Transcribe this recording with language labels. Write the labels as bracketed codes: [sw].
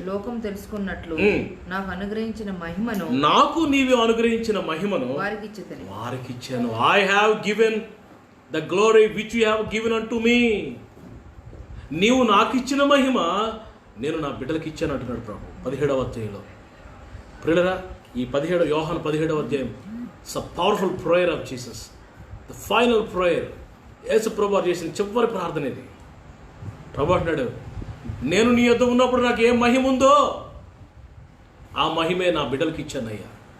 [te] లోకం తెలుసుకున్నట్లు నాకు అనుగ్రహించిన మహిమను, నాకు నీవు అనుగ్రహించిన మహిమను వారికి ఇచ్చాను. [en] I have given the glory which you have given unto me. [te] నీవు నాకు ఇచ్చిన మహిమ నేను నా బిడ్డలకి ఇచ్చాను అంటున్నాడు ప్రభు 17వ అధ్యాయంలో. ప్రియులరా, ఈ యోహాను 17వ అధ్యాయం [en] It's a powerful prayer of Jesus, the final prayer. [te] యేసు ప్రభు చేసిన చివరి ప్రార్థన ఇది. ప్రభు అంటున్నాడు, నేను నీ యొద్ద ఉన్నప్పుడు నాకు ఏ మహిమ ఉందో ఆ మహిమే నా బిడ్డలకి ఇచ్చానయ్యా.